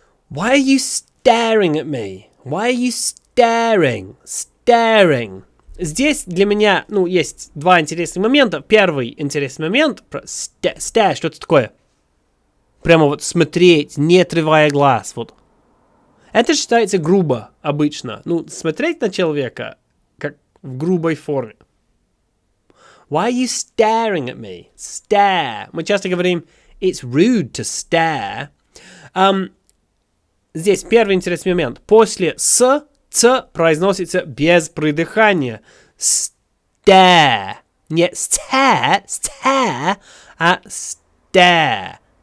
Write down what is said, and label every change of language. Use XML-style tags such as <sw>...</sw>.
<en>Why are you staring at me? Why are you staring?</en> <ru>Здесь для меня, есть два интересных момента. Первый интересный момент про stare, что это такое? Прямо вот смотреть, не отрывая глаз, вот. Это считается грубо обычно. Смотреть на человека, как в грубой форме.</ru> <en>Why are you staring at me? Stare.</en> <ru>Мы часто говорим,</ru> <en>it's rude to stare.</en> <ru>Здесь первый интересный момент. После ц произносится без придыхания.</ru> <en>Stare. Не stare, а stare.</en>